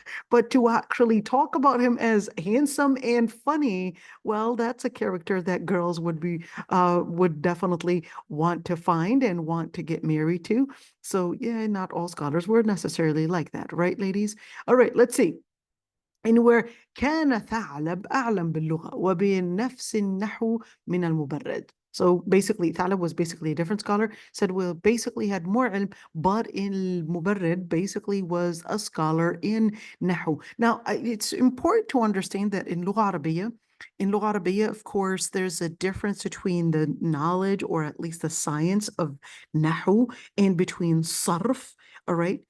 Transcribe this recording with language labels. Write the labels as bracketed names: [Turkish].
[English] But to actually talk about him as handsome and funny, well, that's a character that girls would definitely want to find and want to get married to. So yeah, not all scholars were necessarily like that, right, ladies? All right, let's see. [Arabic] إن [English] where [Arabic] كان ثعلب أعلم باللغة وبنفس النحو من المبرد. [English] So basically, Thalib was basically a different scholar, said, well, basically had more ilm, but in Mubarrid basically was a scholar in Nahu. Now, it's important to understand that in Lugha Arabiya, of course, there's a difference between the knowledge, or at least the science of Nahu, and between Sarf, all right?